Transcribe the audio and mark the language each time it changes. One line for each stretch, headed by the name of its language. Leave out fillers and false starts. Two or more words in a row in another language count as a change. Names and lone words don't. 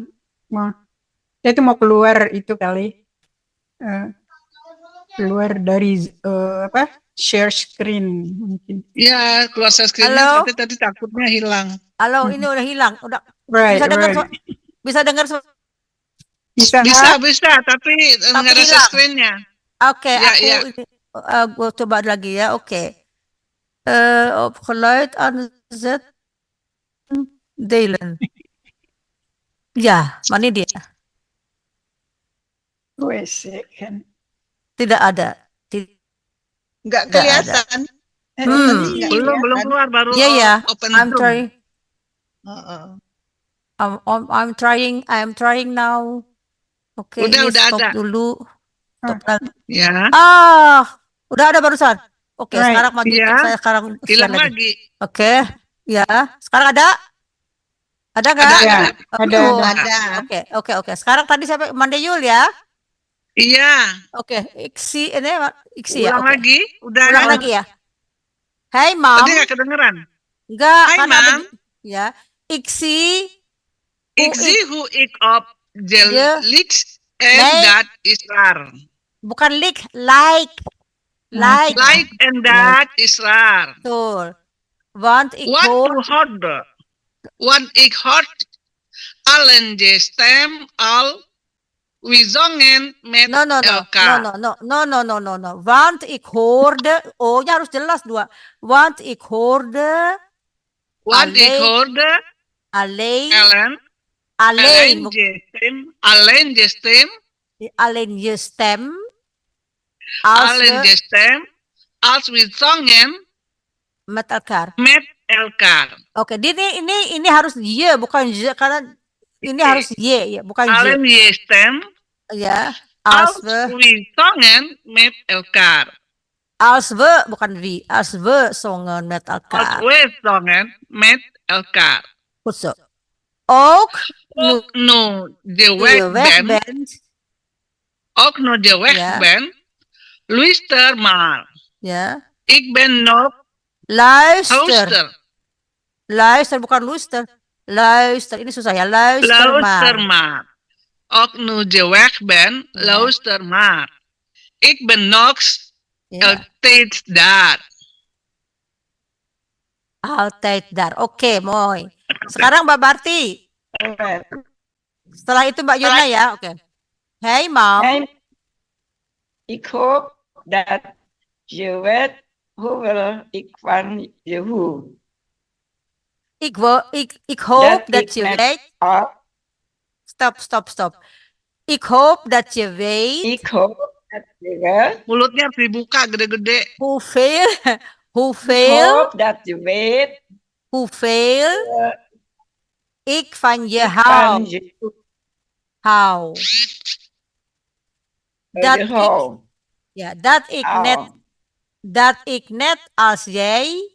Indonesian: Dia tuh mau keluar itu kali. Keluar dari share screen mungkin. Iya, keluar
English: share screen-
Indonesian: nya Halo? tapi tadi takutnya hilang. Halo, ini udah hilang. Udah
English: Right,
Indonesian: bisa dengar
English: right.
Indonesian: bisa dengar Bisa, Bisa, tapi nggak ada share hilang. screen-nya. Oke, Ya, aku gue coba lagi ya. Oke.
Dutch: Op geluid aanzetten. Delen.
Indonesian: Ya, mana dia?
English: Wait a second.
Indonesian: Tidak ada. Nggak Nggak ada. kelihatan. Hmm. Nggak Belum kelihatan. keluar baru Iya ya.
English: open I'm Zoom. trying. Heeh. I'm trying now.
Indonesian: Oke, Udah ini stop ada. dulu. Stop lagi. Ya, Udah ada barusan. Oke,
English: Right.
Indonesian: sekarang maju. Iya. Saya sekarang share hilang lagi. lagi. Oke, ya. Sekarang ada? Ada nggak? Ada. Ya, ada. Oke. Sekarang tadi siapa? Mandeyul ya? Iya, Oke, Iksi ya. ulang Oke. lagi. Udah. Ulang lagi ya. Hey, Mam. Tadi nggak kedengeran. Enggak, Hai, kan ada Mam. ya. Iksi.
Dutch: Ik zie hoe ik op de Ja. licht en Nee. dat is raar.
Indonesian: Bukan like.
Dutch: Like en dat is raar. Betul. Want ik Want ik hoort allen de stem al. We zongen met
English: No.
Dutch: elkaar. No. Want ik hoorde,
Indonesian: nya harus jelas dua.
Dutch: Want ik hoorde Want ik alleen- hoorde alleen alleen bu- de stem alleen je stem als alleen we de stem als we zongen met elkaar. met elkaar.
Indonesian: Oke, ini harus je bukan je karena ini harus je ya, bukan
Dutch: Alleen je. je stem
Indonesian: Ya,
Dutch: als als we zongen met elkaar. bukan wie, als we zongen met Als elkaar. we zongen met elkaar. Goed zo. Ook Ook nu de je weg weg bent, Ja. luister maar.
Indonesian: ya.
Dutch: Ik ben nog Luister, luister. bukan luister. Luister,
Indonesian: ini susah ya.
Dutch: Luister Luister maar. maar. Ook nu je weg bent, Ja. luister maar. Ik ben nog
Indonesian: Ya.
Dutch: altijd daar. Altijd daar. Oke, mooi.
Indonesian: Sekarang Mbak Barti.
English: Alright.
Indonesian: Setelah itu Mbak Yuna ya. Oke.
English: Hey, Mam.
Dutch: Ik hoop dat je weet hoeveel ik van je hou. Ik hoop Dat dat ik je met- weet. Oh, Stop. Ik hoop dat je weet ik hoop dat je weet.
Indonesian: Mulutnya harus dibuka gede-gede.
Dutch: hoeveel, Ik hoeveel, hoop dat je weet hoeveel ik van je van hou. je Hou. Dat ik- hou. Ja, dat ik net als jij,